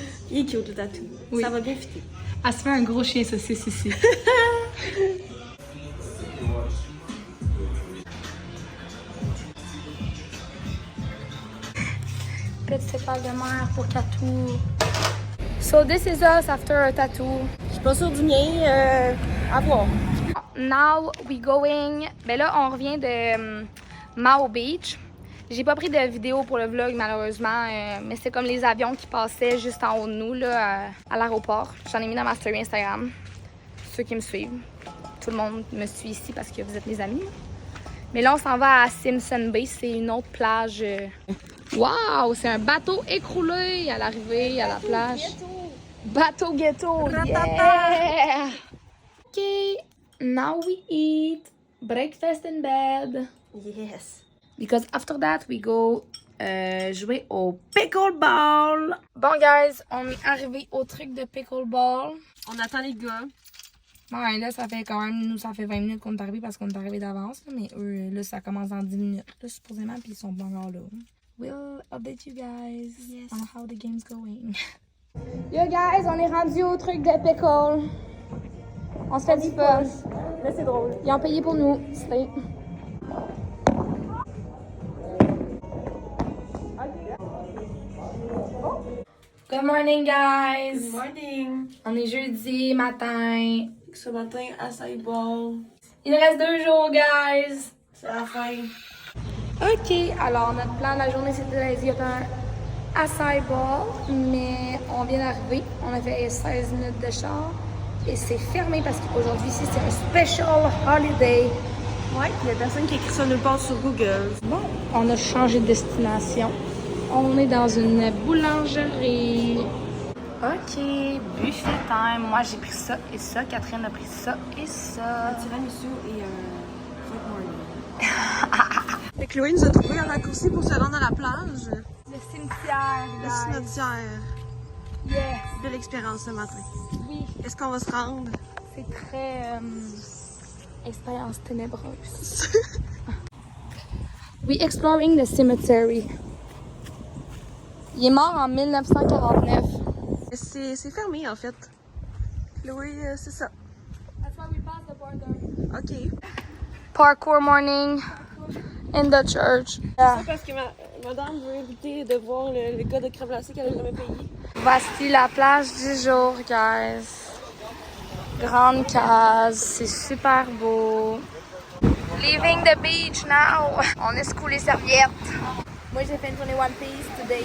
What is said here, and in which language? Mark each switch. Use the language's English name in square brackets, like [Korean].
[French] Il est cute, le tatou. Oui. Ça va bien fitter. Elle se fait un gros chien saucisse ici. Petite étoile de mer pour tatou. [English] So this is us after a tattoo. [French] Je suis pas sûre du mien. À voir. [English] Now we going. [French] Ben là, on revient de Mao Beach. J'ai pas pris de vidéo pour le vlog malheureusement, mais c'est comme les avions qui passaient juste en haut de nous là, à l'aéroport. J'en ai mis dans ma story Instagram. Ceux qui me suivent. Tout le monde me suit ici parce que vous êtes mes amis. Mais là, on s'en va à Simpson Bay. C'est une autre plage. Wow! C'est un bateau écroulé à l'arrivée à la plage. Bateau ghetto! Yeah! OK. [English] Now we eat. Breakfast in bed. Yes. Because after that, we go [French] jouer au [English] pickleball. [French] Bon, guys, on est arrivé au truc de pickleball. On attend les gars. Ouais, là, ça fait quand même, nous, ça fait 20 minutes qu'on est arrivé parce qu'on est arrivé d'avance. Mais eux, là, ça commence dans 10 minutes, là, supposément, puis ils sont pas encore là. [English] We'll update you guys on how the game's going. [French] Yo, guys, on est rendu au truc de pickle. On se fait du fun. Mais c'est drôle. Ils ont payé pour nous. C'était... [English] Good morning, guys! Good morning. [French] On est jeudi matin. Ce matin, à Saint-Paul. Il nous reste 2 jours, guys! C'est la fin. OK, alors notre plan de la journée, c'était d'aller un acai bowl, mais on vient d'arriver. On a fait 16 minutes de char et c'est fermé parce qu'aujourd'hui, ici, c'est un special holiday. Ouais, il y a personne qui écrit ça nulle part sur Google. Bon, on a changé de destination. On est dans une boulangerie. OK, [English] buffet time. [French] Moi, j'ai pris ça et ça. Catherine a pris ça et ça. Tiramisu et fruit morning. Et Chloé nous a trouvé un raccourci pour se rendre à la plage. Le cimetière, Le guys. cimetière. Yes. Belle expérience ce matin. Oui, Est-ce qu'on va se rendre? c'est très expérience ténébreuse. [English] We exploring the cemetery. [French] Il est mort en 1949. C'est fermé en fait. Chloé, c'est ça. [English] That's why we passed the border. OK. Parkour morning in the church. Yeah. [French] C'est parce que madame veut éviter de voir le gars de crème glacée qu'elle n'a jamais payé. Voici la plage du jour, guys. Grande case, c'est super beau. [English] Leaving the beach now. [French] On escoue les serviettes. Moi, j'ai fait une journée One Piece today.